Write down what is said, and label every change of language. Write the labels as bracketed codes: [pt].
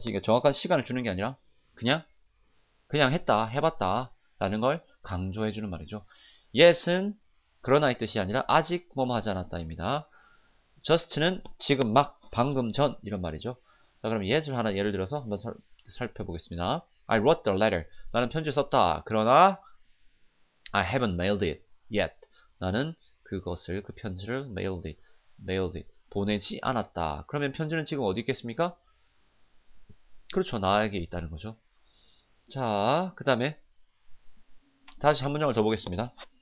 [ko] 그러니까 정확한 시간을 주는 게 아니라 그냥 했다, 해봤다 라는 걸 강조해주는 말이죠. yet은 그러나의 뜻이 아니라 아직 뭐뭐 하지 않았다입니다. just는 지금 막, 방금 전 이런 말이죠. 자, 그럼 yet을 하나 예를 들어서 한번 살펴보겠습니다. [en] I wrote the letter. [ko] 나는 편지를 썼다. 그러나 [en] I haven't mailed it yet. [ko] 나는 그 편지를 mailed it. 보내지 않았다. 그러면 편지는 지금 어디 있겠습니까? 그렇죠. 나에게 있다는 거죠. 자, 그 다음에 다시 한 문장을 더 보겠습니다.